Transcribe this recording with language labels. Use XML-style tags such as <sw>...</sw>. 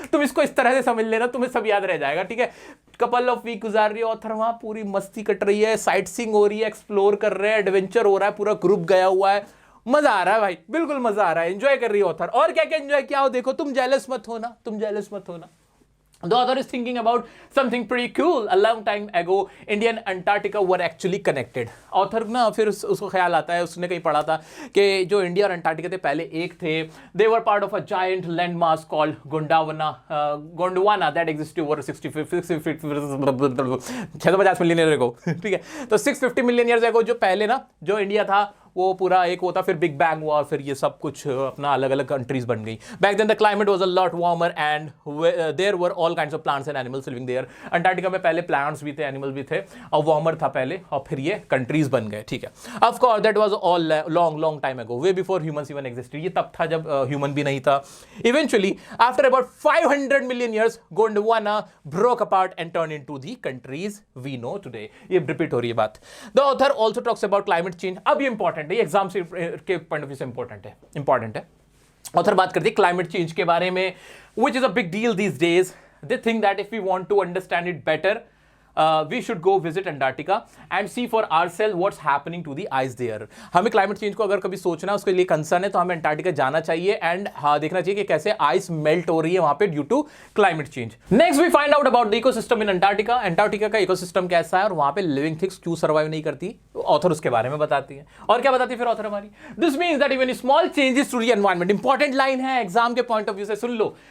<hi>तुम इसको इस तरह से समझ लेना, तुम्हें सब याद रह जाएगा, ठीक है। कपल ऑफ वीक गुजार रही है ऑथर, वहां पूरी मस्ती कट रही है, साइट सीइंग हो रही है, एक्सप्लोर कर रहे हैं, एडवेंचर हो रहा है, पूरा ग्रुप गया हुआ है, मजा आ रहा है भाई, बिल्कुल मजा आ रहा है, एंजॉय कर रही है ऑथर। और क्या क्या एंजॉय किया हो देखो, तुम जेलस मत होना, तुम जेलस मत होना।</hi> <en>The author is thinking about something pretty cool. A long time ago, India and Antarctica were actually connected.</en> <hi>Author ना फिर उसको ख्याल आता है, उसने कहीं पढ़ा था कि जो इंडिया और अंटार्कटिका थे पहले एक थे।</hi> <en>They were part of a giant landmass called Gondwana that existed over 650 million year ago।</en> <hi>ठीक है, तो 650 मिलियन ईयर्स ago जो पहले ना जो इंडिया था वो पूरा एक होता, फिर बिग बैंग हुआ, फिर ये सब कुछ अपना अलग अलग कंट्रीज बन गई।</hi> <en>Back then the climate was a lot warmer and there were all kinds of plants and animals living there.</en> <hi>Antarctica में पहले प्लांट्स भी थे, एनिमल भी थे, और वार्मर था पहले, और फिर ये कंट्रीज बन गए, ठीक है।</hi> <en>Of course that was all long time ago, way before humans even existed.</en> <hi>ये तब था जब ह्यूमन भी नहीं था।</hi> <en>Eventually after about 500 million years Gondwana broke apart and turn into the countries we know today.</en> <hi>ये रिपीट हो रही है बात।</hi> <en>The author also talks about climate change.</en> <hi>अब ये इंपॉर्टेंट है, ये एग्जाम के पॉइंट ऑफ व्यू से इंपॉर्टेंट है। ऑथर बात करती है क्लाइमेट चेंज के बारे में,</hi> <en>Which is a big deal these days. They think that if we want to understand it better, we should go visit Antarctica and see for ourselves what's happening to the ice there.</en> <hi>हमें climate change को अगर कभी सोचना है, उसके लिए concern है, तो हमें अंटार्कटिका जाना चाहिए एंड देखना चाहिए कि कैसे आइस मेल्ट हो रही है वहां पे due to climate change.</hi> <en>Next we find out about the ecosystem in Antarctica.</en> <hi>Antarctica का इकोसिस्टम कैसा है और वहां पे लिविंग थिंग्स क्यों सर्वाइव नहीं करती, ऑथर उसके बारे में बताती है. और क्या बताती है फिर ऑथर हमारी?</hi> <en>this means that even small changes to the environment,</en> <hi>important line है एग्जाम के पॉइंट ऑफ व्यू से, सुन लो.</hi>